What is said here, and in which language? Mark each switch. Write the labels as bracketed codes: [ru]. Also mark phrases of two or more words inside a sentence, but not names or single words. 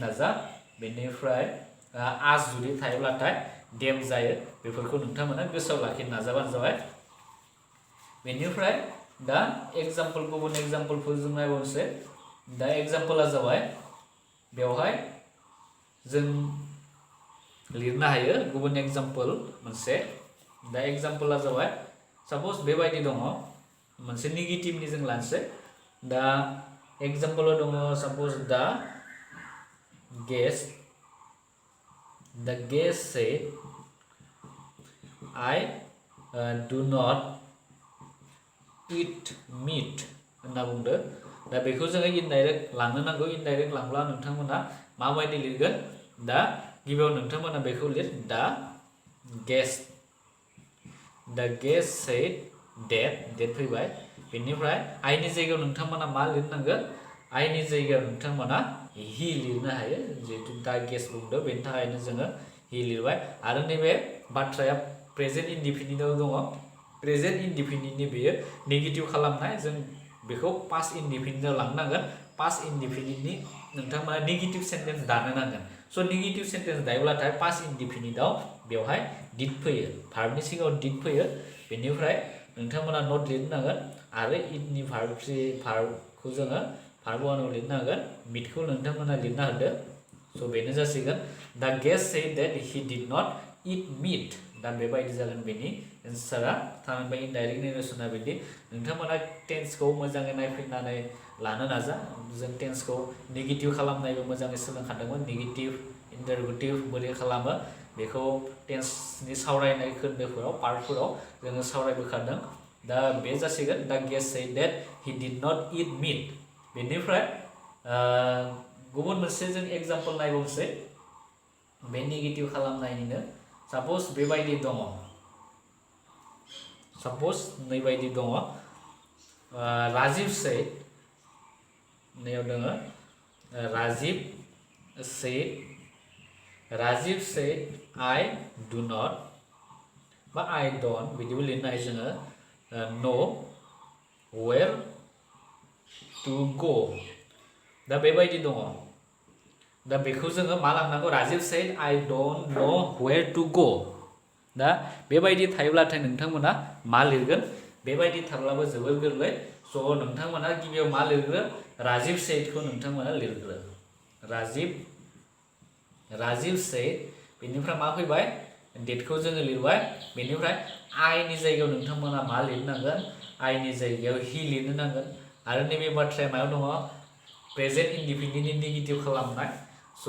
[brx] नाजा बेनिफ्राय आस जुदि थायोब्लाथाय देम जायो बेफोरखौ नोंथांमोना गोसोआव लाखिनो नाजाबानो जाबाय बेनिफ्राय दा एग्जाम्पल गुबुन एग्जाम्पलफोर जों नायबावनोसै दा एग्जाम्पला जाबाय बेवहाय जों लिरनो हायो गुबुन एग्जाम्पल मोनसे दा एग्जाम्पला जाबाय साप'ज बेबायदि दङ मोनसे नेगेटिभनि जों लानोसै दा एग्जाम्पलाव दङ साप'ज दा [en] guest said I do not eat meat [brx] होनना बुंदो दा बेखौ जोङो इनडाइरेक्ट लांनो नांगौ इनडाइरेक्ट लांब्ला नोंथांमोना माबायदि लिरगोन दा गिबियाव नोंथांमोना बेखौ लिर दा guest [en] said that [brx] फैबाय बेनिफ्राय आइनि जायगायाव नोंथांमोना मा लिरनांगोन आइनि जायगायाव नोंथांमोना हि लिरनो हायो जिहेतु दा गेस्ट बुंदो बेनि थाखायनो जोङो हि लिरबाय आरो नैबे बाथ्राया [en] present indefiniteआव [brx] दङ [en] present indefiniteनि [brx] बेयो नेगेटिभ खालामनाय जों बेखौ [en] past indefiniteआव [brx] लांनांगोन [en] past indefiniteनि [brx] नोंथांमोना [en] negative sentence [brx] दानो नांगोन स' [en] negative sentence [brx] दायोब्लाथाय [en] past indefiniteआव [brx] बेवहाय डिड फैयो भार्बनि सिगाङाव डिड फैयो बेनिफ्राय नोंथांमोना नट लिरनो नांगोन आरो इटनि भार्बखौ जोङो भार्ब 1 आव लिरनो हागोन मिटखौ नोंथांमोना लिरना होदो स' बेनो जासिगोन दा [en] guest said that he did not eat meat [brx] दा बेबायदि जागोन बेनि एन्सारा थामहिनबा [en] indirect narrationआ [brx] बिदि नोंथांमोना टेन्सखौ मोजाङै नायफिननानै लानो नाजा जों टेन्सखौ नेगेटिभ खालामनायबो मोजाङै सोलोंखादोंमोन [en] negative interrogative [brx] बोरै खालामो बेखौ टेन्सनि सावरायनाय खोन्दोफोराव पार्टफोराव जोङो सावरायबोखादों दा बे जासिगोन दा [en] guest said that he did not eat meat [brx] बेनिफ्राय गुबुन मोनसे जों एग्जाम्पल नायबावनोसै बे नेगेटिभ खालामनायनिनो साप'ज बेबायदि दङ साप'ज नैबायदि दङ राजिब सेड नैयाव दङ राजिब सेड [en] I do not [brx] बा I don't बिदिबो लिरनो हायो जोङो [en] know where to go [brx] दा बेबायदि दङ दा बेखौ जोङो मा लांनांगौ राजिब सेड [en] I don't know where to go [brx] दा बेबायदि थायोब्लाथाय नोंथांमोना मा लिरगोन बेबायदि थाब्लाबो जोबोर गोरलै स' नोंथांमोना गिबियाव मा लिरग्रो राजिब सेडखौ नोंथांमोना लिरग्रो राजिब सेड बेनिफ्राय मा फैबाय डेटखौ जोङो लिरबाय बेनिफ्राय आइनि जायगायाव नोंथांमोना मा लिरनांगोन आइनि जायगायाव हि लिरनो नांगोन आरो नैबे बाथ्राया मायाव दङ [en] present indefiniteनि [brx] नेगेटिभ खालामनाय स'